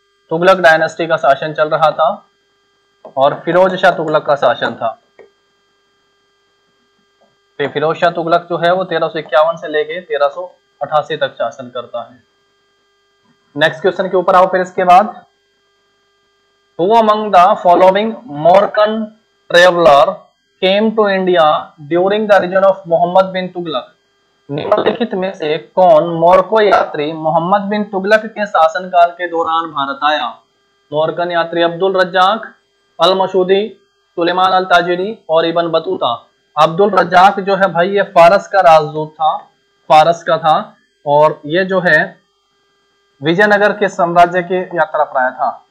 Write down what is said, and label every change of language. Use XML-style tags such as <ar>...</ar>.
<hi>Tughlaq dynasty का शासन चल रहा था और फिरोज शाह तुगलक का शासन था। तो फिरोज शाह तुगलक जो है वो 1351 से लेके 1388 तक शासन करता है। नेक्स्ट क्वेश्चन के ऊपर आओ फिर इसके बाद।</hi> <en>Who among the following Moroccan traveler came to India during the reign of Mohammad bin Tughlaq?</en> <hi>निम्नलिखित में से कौन मोरक्को यात्री मोहम्मद बिन तुगलक के शासनकाल के दौरान भारत आया? मोरक्कन यात्री अब्दुल रज्जाक, अल मसूदी, सुलेमान अल ताजिरी और इबन बतूता। अब्दुल रज्जाक जो है भाई ये फारस का राजदूत था, फारस का था, और ये जो है विजयनगर के साम्राज्य की यात्रा पर आया था।</hi>